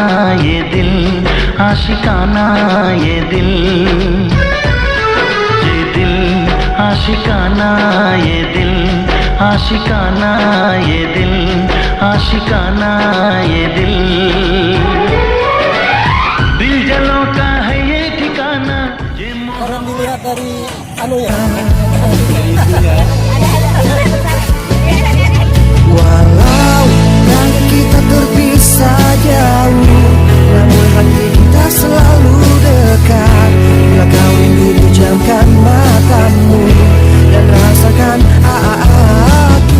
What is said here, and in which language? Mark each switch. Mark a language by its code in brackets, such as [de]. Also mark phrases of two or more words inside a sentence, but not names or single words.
[hi] ये दिल, आशिकाना ये दिल, आशिकाना ये दिल, आशिकाना ये दिल, आशिकाना ये दिल, दिल जलों का है ये ठिकाना। [id] Orang dilihat dari anu ya. Walau langit kita terpisah jauh, namun hati kita selalu dekat. Bila kau rindu pejamkan matamu dan rasakan aku.